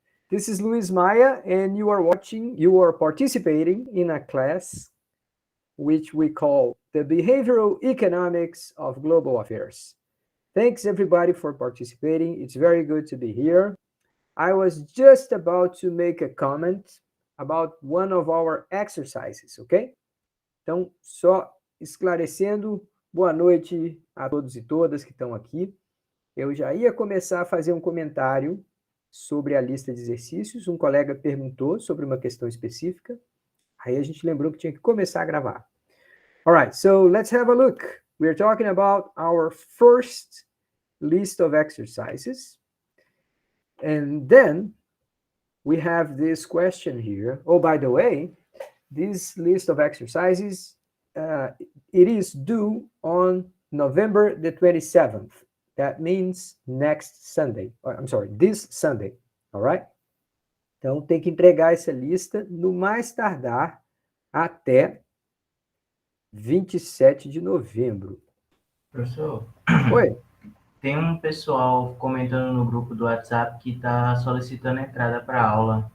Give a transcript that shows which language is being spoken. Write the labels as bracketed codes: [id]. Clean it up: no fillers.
[en] This is Luis Maya, and you are participating in a class which we call the Behavioral Economics of Global Affairs. Thanks, everybody, for participating. It's very good to be here. I was just about to make a comment about one of our exercises, okay? [pt] Então, só esclarecendo, boa noite a todos e todas que estão aqui. Eu já ia começar a fazer um comentário sobre a lista de exercícios. Um colega perguntou sobre uma questão específica. Aí a gente lembrou que tinha que começar a gravar. [en] All right, so let's have a look. We're talking about our first list of exercises. And then we have this question here. Oh, by the way, this list of exercises, it is due on November the 27th. That means next Sunday. I'm sorry, this Sunday. All right? [pt] Então, tem que entregar essa lista no mais tardar até 27 de novembro. Professor, Oi? tem um pessoal comentando no grupo do WhatsApp que está solicitando entrada para aula.